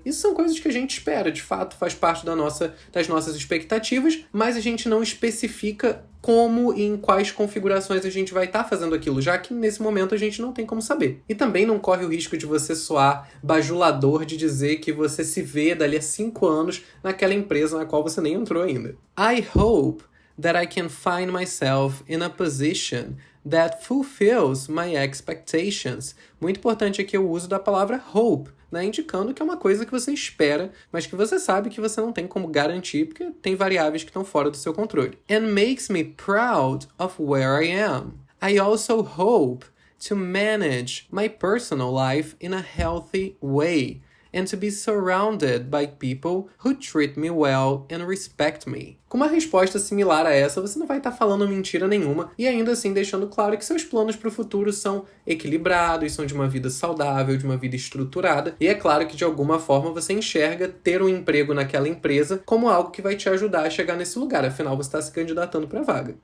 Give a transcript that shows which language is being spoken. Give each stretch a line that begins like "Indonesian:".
Portuguese: Isso são coisas que a gente espera, de fato, faz parte das nossas expectativas, mas a gente não especifica como e em quais configurações a gente vai estar fazendo aquilo, já que nesse momento a gente não tem como saber. E também não corre o risco de você soar bajulador de dizer que você se vê dali a 5 anos naquela empresa na qual você nem entrou ainda.
English: I hope that I can find myself in a position that fulfills my expectations.
Portuguese: Muito importante aqui o uso da palavra hope, né, indicando que é uma coisa que você espera, mas que você sabe que você não tem como garantir, porque tem variáveis que estão fora do seu controle.
English: And makes me proud of where I am. I also hope to manage my personal life in a healthy way and to be surrounded by people who treat me well and respect me.
Portuguese: Com uma resposta similar a essa, você não vai estar falando mentira nenhuma e ainda assim deixando claro que seus planos para o futuro são equilibrados, são de uma vida saudável, de uma vida estruturada, e é claro que de alguma forma você enxerga ter um emprego naquela empresa como algo que vai te ajudar a chegar nesse lugar, afinal você está se candidatando para a vaga.